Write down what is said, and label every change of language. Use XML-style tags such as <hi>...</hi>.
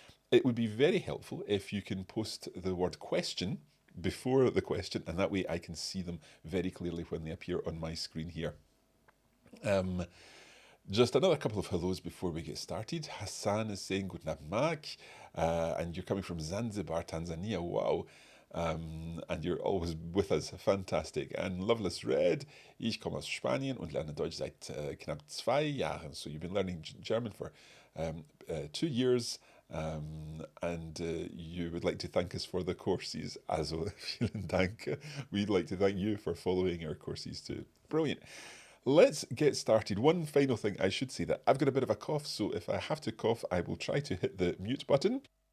<en>It would be very helpful if you can post the word question before the question, and that way I can see them very clearly when they appear on my screen here. Just another couple of hellos before we get started. Hassan is saying</en> <de>Guten Abend,</de> <en>Mark, and you're coming from Zanzibar, Tanzania. Wow. And you're always with us. Fantastic. And Loveless Red,</en> <de>ich komme aus Spanien und lerne Deutsch seit knapp 2 Jahren.</de> <en>So you've been learning German for 2 years. And you would like to thank us for the courses.</en> <de>Also, vielen Dank.</de> <en>We'd like to thank you for following our courses too. Brilliant. Let's get started. One final thing I should say, that I've got a bit of a cough, so if I have to cough, I will try to hit the mute button.</en>